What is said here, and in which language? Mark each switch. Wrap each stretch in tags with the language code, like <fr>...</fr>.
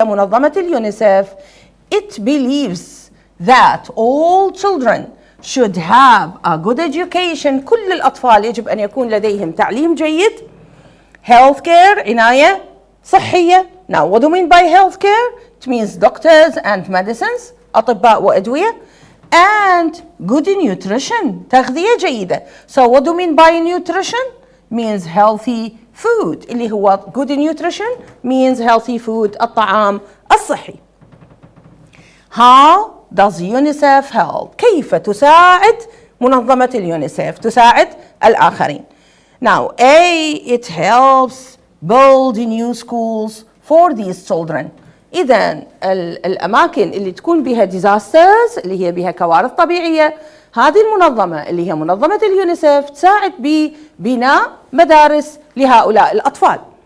<en>منظمة اليونيسف it believes that all children should have a good education.</en> <ar>كل الأطفال يجب أن يكون لديهم تعليم جيد.</ar> <en>health care</en> <ar>عناية صحية.</ar> <en>Now what do you mean by health care? It means doctors and medicines</en> <ar>أطباء وأدوية.</ar> <en>And good nutrition</en> <ar>تغذية جيدة.</ar> <en>So what do you mean by nutrition? Means healthy food. اللي هو good nutrition means healthy food</en> <ar>الطعام الصحي.</ar> <en>How does UNICEF help?</en> <ar>كيف تساعد منظمة اليونيسف تساعد الآخرين?</ar> <en>Now A, it helps build new schools for these children.</en> <ar>إذن الأماكن اللي تكون بها disasters اللي هي بها كوارث طبيعية، هذه المنظمة اللي هي منظمة اليونيسف تساعد ببناء مدارس لهؤلاء الأطفال.</ar>